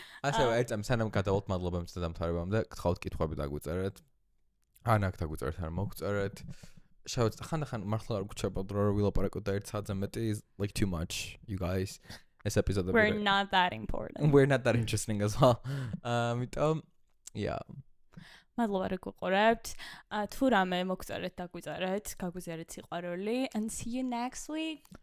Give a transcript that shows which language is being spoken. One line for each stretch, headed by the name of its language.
Georgian: ასევე ერთამ სანამ გადავალთ მადლობა მის დამთავრებამდე, გთხოვთ კითხვები დაგვიწერეთ. ან აქ დაგვიწერეთ, არ მოგწერეთ. შევეცდ ხანდახან მართლა არ გრჩებოდ რომ ვილაპარაკოთ და 1 საათზე მეტი
English: is like too much, you guys. This episode We're not that important. We're not that interesting as well.
Georgian: Ამიტომ yeah. მადლობა რომ გვიყურებთ. თუ რამე მოგწერეთ, დაგვიწერეთ, გაგვიზიარეთ სიყვარული
English: and see you next week.